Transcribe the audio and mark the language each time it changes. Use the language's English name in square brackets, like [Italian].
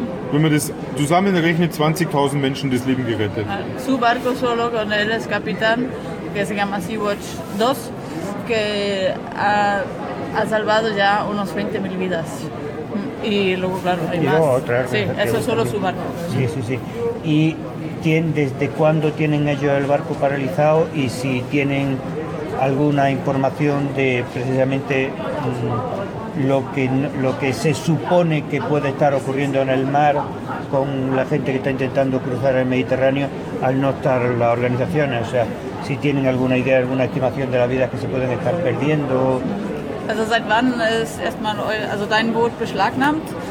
[German] Wenn man das zusammenrechnet, 20.000 Menschen das Leben gerettet. [Spanish] Su barco solo con el capitán, que se llama Sea-Watch 2, que ha salvado ya unos 20.000 vidas. Y luego, claro, hay más. Sí, eso es solo su barco. Sí, sí, sí. ¿Y desde cuándo tienen ellos el barco paralizado? ¿Y si tienen alguna información de precisamente... lo que se supone que puede estar ocurriendo en el mar con la gente que está intentando cruzar el Mediterráneo al no estar las organizaciones? O sea, si tienen alguna idea, alguna estimación de las vidas que se pueden estar perdiendo. [German] Also seit wann ist erstmal also dein Boot beschlagnahmt?